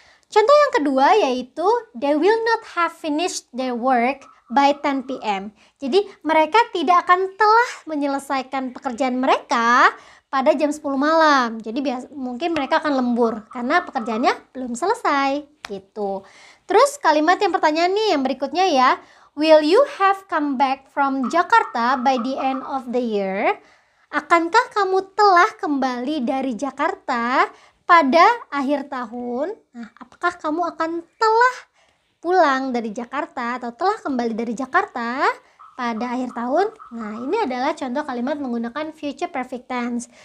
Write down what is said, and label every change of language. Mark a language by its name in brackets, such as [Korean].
[Indonesian] Contoh yang kedua yaitu [English] they will not have finished their work by 10 p.m. [Indonesian] Jadi mereka tidak akan telah menyelesaikan pekerjaan mereka pada jam 10 malam. Jadi mungkin mereka akan lembur karena pekerjaannya belum selesai gitu. Terus kalimat yang pertanyaan nih yang berikutnya ya. [English] Will you have come back from Jakarta by the end of the year? [Indonesian] Akankah kamu telah kembali dari Jakarta pada akhir tahun? Nah, apakah kamu akan telah pulang dari Jakarta atau telah kembali dari Jakarta pada akhir tahun? Nah, ini adalah contoh kalimat menggunakan future perfect tense.